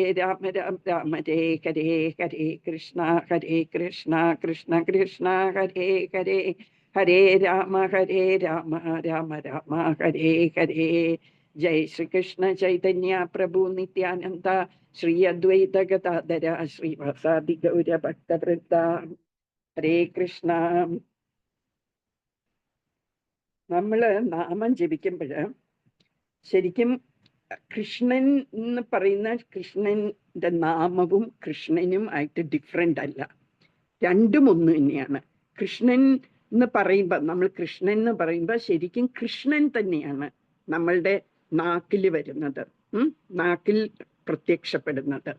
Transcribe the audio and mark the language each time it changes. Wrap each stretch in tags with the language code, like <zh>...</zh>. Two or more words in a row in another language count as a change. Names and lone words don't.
<sa>राम हरे हरे हरे कृष्ण कृष्ण कृष्ण हरे हरे हरे राम राम राम हरे हरे जय श्री कृष्ण चैतन्य प्रभु नित्यानन्द श्री अद्वैत गदाधर श्री वासादि गौर भक्त वृन्द हरे कृष्ण.</sa> <ml>നമ്മള് നാമം ജപിക്കുമ്പോൾ ശരിക്കും കൃഷ്ണൻ എന്ന് പറയുന്ന കൃഷ്ണന്റെ നാമവും കൃഷ്ണനും ആയിട്ട് ഡിഫറെന്റ് അല്ല, രണ്ടും ഒന്ന് തന്നെയാണ്. കൃഷ്ണൻ എന്ന് പറയുമ്പോൾ നമ്മൾ കൃഷ്ണൻ എന്ന് പറയുമ്പോൾ ശരിക്കും കൃഷ്ണൻ തന്നെയാണ് നമ്മളുടെ നാക്കിൽ വരുന്നത്, നാക്കിൽ പ്രത്യക്ഷപ്പെടുന്നത്.</ml>